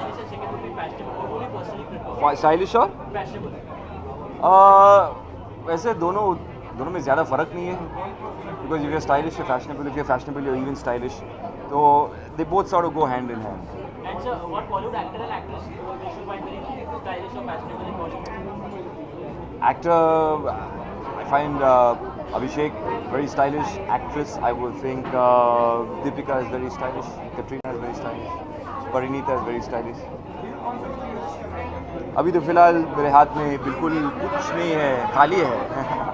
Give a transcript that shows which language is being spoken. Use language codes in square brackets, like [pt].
[hi] Stylish और वैसे दोनों में ज़्यादा फ़र्क नहीं है. [en] Because if you are stylish you fashionable, if you are fashionable you even stylish, तो they both sort of go hand in hand. And so, what Bollywood actor and actress you should find very stylish or fashionable in Bollywood? Actor, I find Abhishek very stylish. Actress, I would think Deepika is very stylish. Katrina is very stylish. Parinita is very stylish. [hi] अभी तो फिलहाल मेरे हाथ में बिल्कुल कुछ नहीं है, खाली है.